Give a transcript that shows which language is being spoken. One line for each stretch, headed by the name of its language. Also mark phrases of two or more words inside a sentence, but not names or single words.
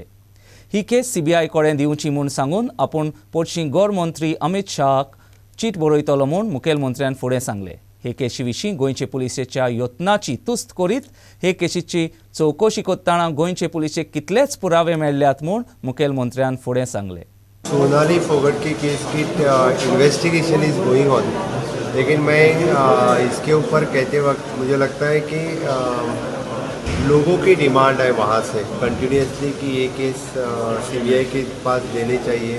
Konkani: ही केस सीबीआय कडेन दिवची म्हूण सांगून आपूण पोटशी गौर मंत्री अमित शाहाक चीट बरयतलो म्हूण मुखेलमंत्र्यान फुडें सांगले. हे केशी विशीं गोंयचे पुलिसेच्या यत्नाची तुस्त करीत हे केशीची चवकशी करतना गोंयचे पुलिसेक कितलेच पुरावे मेळ्ळ्यात म्हूण मुखेलमंत्र्यान फुडें सांगले.
Hindi: सोनाली फोगाट की केस की
English: investigation is going on,
Hindi: लेकिन मैं इसके ऊपर कहते वक्त मुझे लगता है कि लोगों की डिमांड है वहाँ से कंटिन्यूसली कि ये केस सीबीआई के पास देने चाहिए.